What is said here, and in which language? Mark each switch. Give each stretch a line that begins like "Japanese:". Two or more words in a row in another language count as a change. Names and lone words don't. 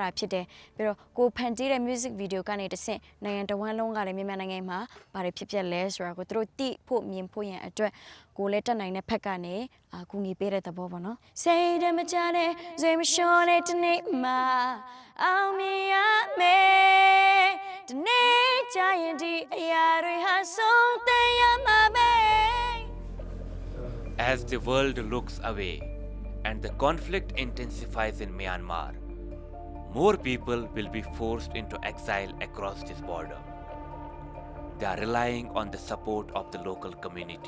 Burmese: တာဖြစ်တယ်ပြီးတော့ကိုဖန်တီးတဲ့
English: music video
Burmese: ကနေတဆင့်နိုင်ငံတော်ဝန်လုံးကလည်းမြန်မာနိုင်ငံမှာဘာတွေဖြစ်လဲဆိုတာကိုသူတို့သိဖို့မြင်ဖို့ရန်အတွက်ကိုလည်းတက်နိုင်တဲ့ဖက်ကနေကူညီပေးတဲ့သဘောပေါ့နော်စိတ်ဓာတ်မကြတဲ့ဇွေမလျှော်တဲ့တနေ့မှာအောင်မြင်ရမယ်ဒီနေ့ကြရင်ဒီအရာတွေဟာဆုံးသက်ရမှာပဲ
English: As the world looks away and the conflict intensifies in Myanmar, more people will be forced into exile across this border. They are relying on the support of the local community.